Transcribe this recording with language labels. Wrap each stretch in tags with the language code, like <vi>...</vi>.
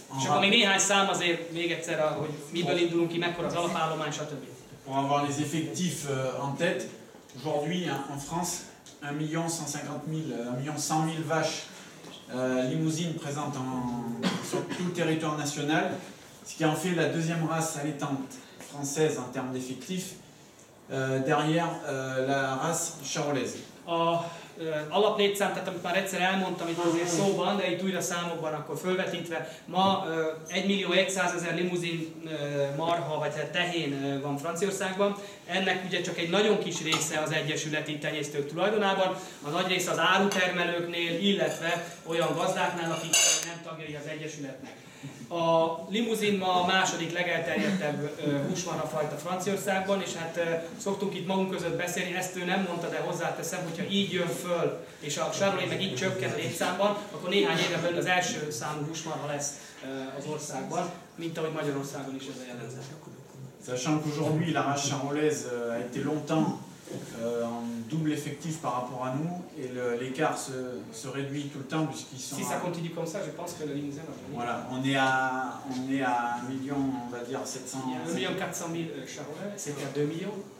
<hu>és akkor még néhány szám azért még egyszer, hogy miből indulunk ki, mekkora az alapállomány, stb.</hu> <fr>Pour avoir les effectifs en tête, aujourd'hui en France, 1 100 000 vaches limousines présentes sur tout le territoire national, ce qui en fait la deuxième race allaitante française en termes d'effectifs, derrière la race charolaise.</fr> <hu>Alaplétszám, tehát amit már egyszer elmondtam itt azért szóban, de itt újra számokban akkor fölvetítve, ma 1.100.000 limuzin marha vagy tehén van Franciaországban. Ennek ugye csak egy nagyon kis része az egyesületi tenyésztők tulajdonában, a nagy része az árutermelőknél, illetve olyan gazdáknál, akik nem tagjai az egyesületnek. A limuzin ma a második legelterjedtebb húsmarhafajta Franciaországban, és hát szoktunk itt magunk között beszélni, ezt ő nem mondta, de hozzáteszem, hogyha így jön föl, és a Charolais meg így csökken a létszámban, akkor néhány éven belül az első számú húsmarha lesz az országban, mint ahogy Magyarországon is ez a jellemző.</hu> <fr>Sachant qu'aujourd'hui la race charolaise a été longtemps en double effectif par rapport à nous et l'écart se réduit tout le temps puisqu'ils sont... Si ça continue comme ça, je pense que le Limousin va venir. Voilà, on est à 1 million, on va dire 700... Il y a 1 400 000 Charolais, c'était à 2 millions.</fr>